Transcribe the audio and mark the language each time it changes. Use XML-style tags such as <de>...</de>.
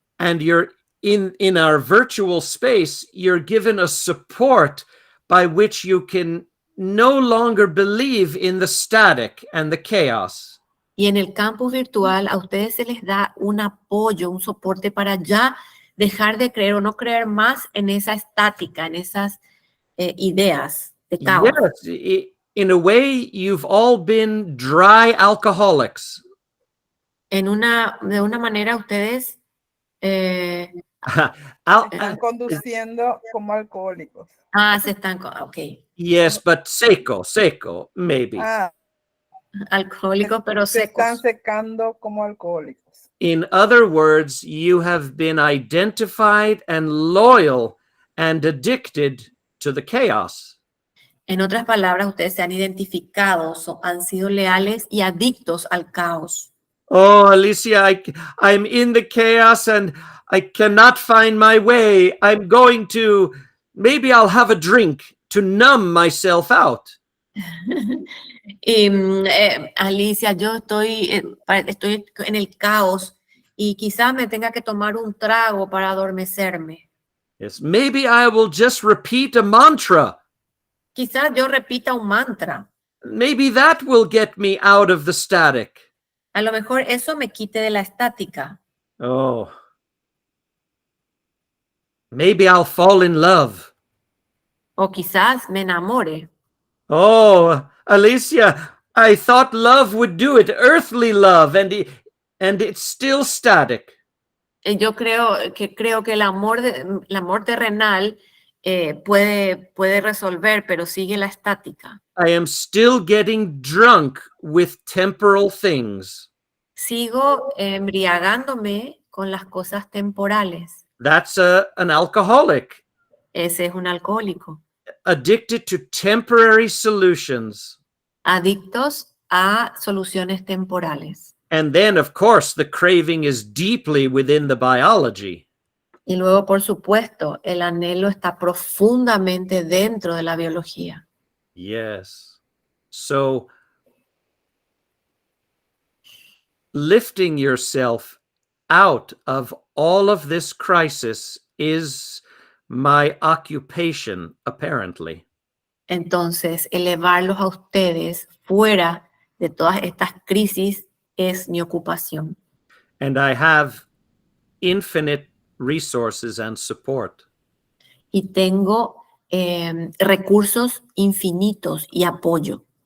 <en>And you're in our virtual space, you're given a support by which you can no longer believe in the static and the chaos.</en> <es>Y en el campus virtual a ustedes se les da un apoyo, un soporte para ya dejar de creer o no creer más en esa estática, en esas ideas de caos.</es> <en>Yes, in a way, you've all been dry alcoholics.</en> <es>De una manera ustedes Están conduciendo como alcohólicos. se están, ok.</es> <en>Yes, but seco, maybe.</en> <es>Alcohólicos, pero Se están secos. secando como alcohólicos.</es> <en>In other words, you have been identified and loyal and addicted to the chaos.</en> <es>En otras palabras, ustedes se han identificado, han sido leales y adictos al caos.</es> <en>Oh, Alicia, I'm in the chaos and I cannot find my way. Maybe I'll have a drink to numb myself out.</en> <es>Y, Alicia, yo estoy en el caos y quizás me tenga que tomar un trago para adormecerme.</es> <en>Yes, maybe I will just repeat a mantra.</en> <es>Quizás yo repita un mantra.</es> <en>Maybe that will get me out of the static.</en> <es>A lo mejor eso me quite de la estática. Oh.</es> <en>Maybe I'll fall in love.</en> <es>O quizás me enamore.</es> <en>Oh, Alicia, I thought love would do it, earthly love, and it's still static.</en> <es>Yo creo que el amor terrenal puede resolver, pero sigue la estática.</es> <en>I am still getting drunk with temporal things.</en> <es>Sigo embriagándome con las cosas temporales.</es> <en>That's an alcoholic,</en> <es>Ese es un alcohólico.</es> <en>addicted to temporary solutions.</en> <es>Adictos a soluciones temporales.</es> <en>And then, of course, the craving is deeply within the biology.</en> <es>Y luego, por supuesto, el anhelo está profundamente dentro de la biología.</es> <en>Yes. So, lifting yourself out of all of this crisis is my occupation, apparently.</en> <es>Entonces, elevarlos a ustedes fuera de todas estas crisis es mi ocupación.</es> <en>And I have infinite resources and support.</en> <es>Y tengo recursos infinitos y apoyo.</es>